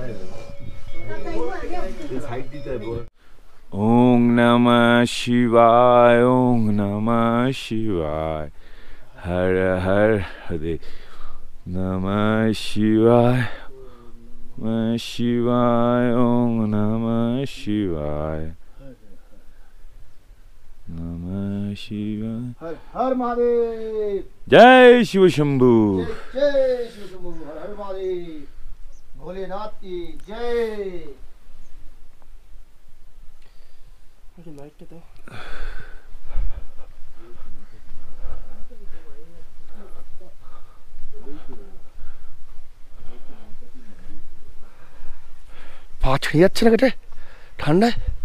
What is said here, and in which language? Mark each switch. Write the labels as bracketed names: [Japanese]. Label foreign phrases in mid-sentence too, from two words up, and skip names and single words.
[Hindi] ओम नमः शिवाय, ओम नमः शिवाय, हर हर हरे नमः शिवाय, नमः शिवाय, ओम नमः शिवाय, नमः शिवाय। हर हर महादेव, जय शिव शंभू, जय शिव शंभू, हर हर महादेव, भोलेनाथ की जय। [Bangla] লাইট তো পা ছিঁড়ে যাচ্ছে না কেটে ঠান্ডায়।